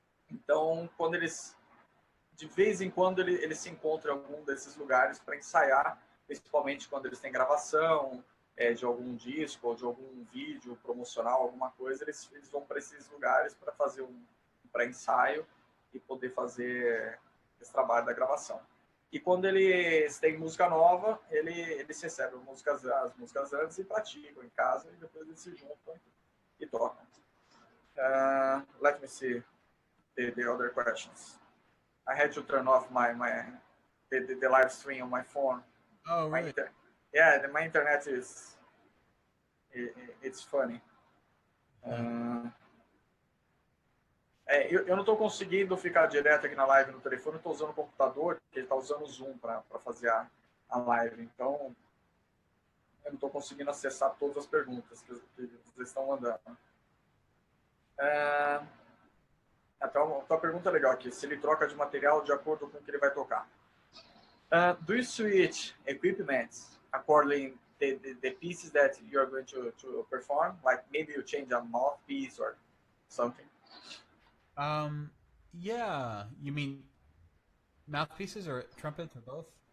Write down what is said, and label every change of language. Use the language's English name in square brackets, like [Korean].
[Portuguese] Então, quando de vez em quando eles se encontram em algum desses lugares para ensaiar, principalmente quando eles têm gravação de algum disco ou de algum vídeo promocional, alguma coisa, eles vão para esses lugares para fazer um pré-ensaio e poder fazer esse trabalho da gravação. E quando eles têm música nova, eles recebem as músicas antes e praticam em casa, e depois eles se juntam e tocam. [English] Let me see the other questions. I had to turn off the live stream on my phone. Oh, really? My internet it's funny. [Portuguese] Eu não estou conseguindo ficar direto aqui na live no telefone, eu estou usando o computador, porque ele está usando o Zoom para fazer a live. Então, eu não estou conseguindo acessar todas as perguntas que vocês estão mandando. Então, a pergunta é legal aqui, se ele troca de material de acordo com o que ele vai tocar. [English] Do you switch equipment according the pieces that you are going to perform? Like maybe you change a mouthpiece or something? Yeah. You mean mouthpieces or trumpets or both?